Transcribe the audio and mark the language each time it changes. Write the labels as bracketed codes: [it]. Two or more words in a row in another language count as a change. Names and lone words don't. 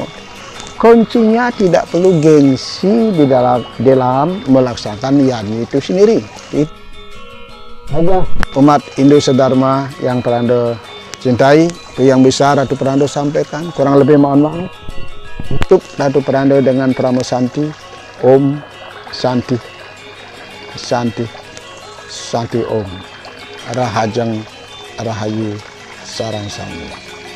[id] Kuncinya tidak perlu gengsi di dalam melaksanakan Yadno itu sendiri. Umat Hindu Sedharma yang Perando cintai, itu yang bisa Ratu Perando sampaikan. Kurang lebih mohon maaf. Tutup Ratu Perando dengan Pramo Santi. [sa] Om Santi, Santi, Santi Om. [ban] Rahajeng Rahayu Sarang Sami.